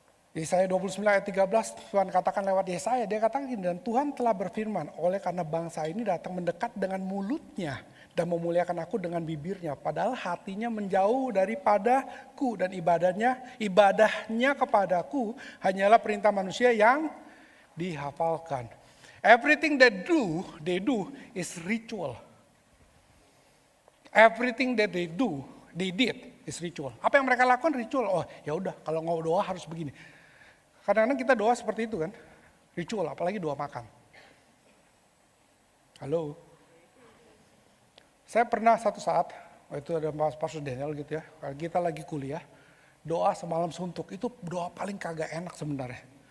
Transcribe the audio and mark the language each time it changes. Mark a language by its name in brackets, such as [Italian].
[Indonesian] Yesaya 29 ayat 13, Tuhan katakan lewat Yesaya, dia katakan, dan Tuhan telah berfirman, oleh karena bangsa ini datang mendekat dengan mulutnya dan memuliakan aku dengan bibirnya, padahal hatinya menjauh daripadaku dan ibadahnya kepadaku hanyalah perintah manusia yang dihafalkan. [English] Everything they do is ritual. Everything that they did is ritual. [Indonesian] Apa yang mereka lakukan ritual. Oh ya udah, kalau mau doa harus begini. Kadang-kadang kita doa seperti itu kan, ritual, apalagi doa makan. Halo. Saya pernah satu saat, itu ada Pastor Daniel gitu ya, kita lagi kuliah, doa semalam suntuk, itu doa paling kagak enak sebenarnya.